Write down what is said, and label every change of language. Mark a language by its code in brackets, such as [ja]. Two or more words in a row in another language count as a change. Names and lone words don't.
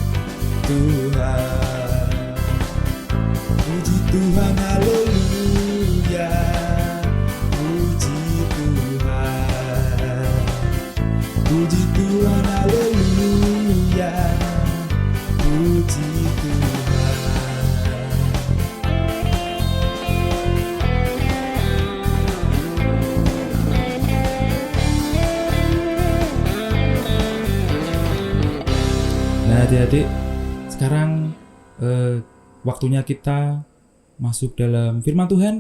[id] Tuhan, puji Tuhan, haleluya, puji Tuhan, puji Tuhan, haleluya, puji Tuhan. Nah adik-adik, sekarang waktunya kita masuk dalam firman Tuhan.